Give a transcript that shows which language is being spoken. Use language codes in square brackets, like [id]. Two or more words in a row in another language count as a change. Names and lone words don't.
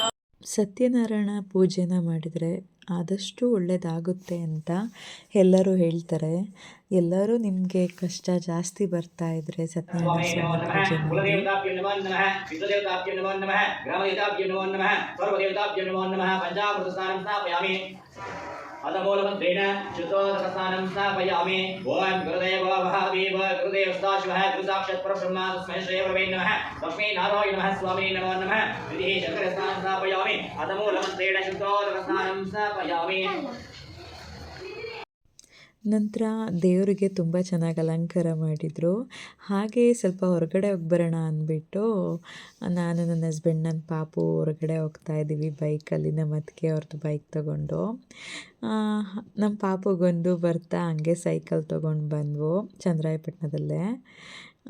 [kn] ಸತ್ಯನಾರಾಯಣ ಪೂಜೆನ ಮಾಡಿದರೆ ಆದಷ್ಟು ಒಳ್ಳೆಯದಾಗುತ್ತೆ ಅಂತ ಎಲ್ಲರೂ ಹೇಳ್ತಾರೆ. ಎಲ್ಲರೂ ನಿಮಗೆ ಕಷ್ಟ ಜಾಸ್ತಿ ಬರ್ತಾ ಇದ್ರೆ ಸತ್ಯನಾರಾಯಣ ಸ್ವಾಮಿ ಪೂಜೆ ಮಾಡಿ. [sa] अदमूलमन्त्रेण शुद्धोदकस्नानं स्थापयामि। ओम गुरुदेव महादेव गुरुदेव सदाशिवः गुरुसाक्षात् परब्रह्म तस्मै श्री गुरवे नमः। लक्ष्मीनारायण नमः स्वामिने नमो नमः। विधिः शङ्करस्नानं स्थापयामि। अदमूलमन्त्रेण शुद्धोदकस्नानं स्थापयामि। [kn] ನಂತರ ದೇವರಿಗೆ ತುಂಬ ಚೆನ್ನಾಗಿ ಅಲಂಕಾರ ಮಾಡಿದರು. ಹಾಗೆ ಸ್ವಲ್ಪ ಹೊರಗಡೆ ಹೋಗಿ ಬರೋಣ ಅಂದ್ಬಿಟ್ಟು ನಾನು, ನನ್ನ ಹಸ್ಬೆಂಡ್, ನನ್ನ ಪಾಪು ಹೊರಗಡೆ ಹೋಗ್ತಾ ಇದ್ದೀವಿ ಬೈಕಲ್ಲಿ. ನಮ್ಮ ಅತ್ತಿಗೆ ಅವ್ರದ್ದು ಬೈಕ್ ತೊಗೊಂಡು ನಮ್ಮ ಪಾಪುಗೊಂದು ಬರ್ತಾ ಹಂಗೆ ಸೈಕಲ್ ತೊಗೊಂಡು ಬಂದ್ವು ಚಂದ್ರಾಯಪಟ್ಟಣದಲ್ಲೇ.